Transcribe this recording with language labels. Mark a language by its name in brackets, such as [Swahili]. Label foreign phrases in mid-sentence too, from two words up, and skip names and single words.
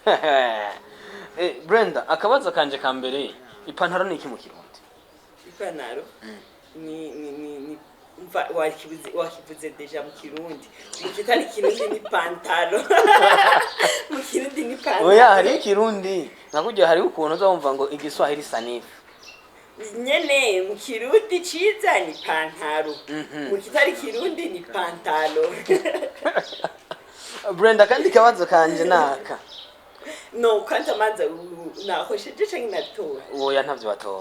[Rundi] Brenda akabaza kanje ka mbere ipantaro ni iki mu Kirundi ipantaro ni wakivuze deja mu Kirundi kitari Kirundi ni pantaro mu Kirundi ni pantaro oya hari Kirundi nakujya hari ukuntu uzumva ngo igiswahili sanifu nyene mu Kirundi ciza ni pantaro mu kitari Kirundi ni pantalo Brenda kandi kabazo kanje naka no kanta manza nahosheje canke natora oya ntavyo batora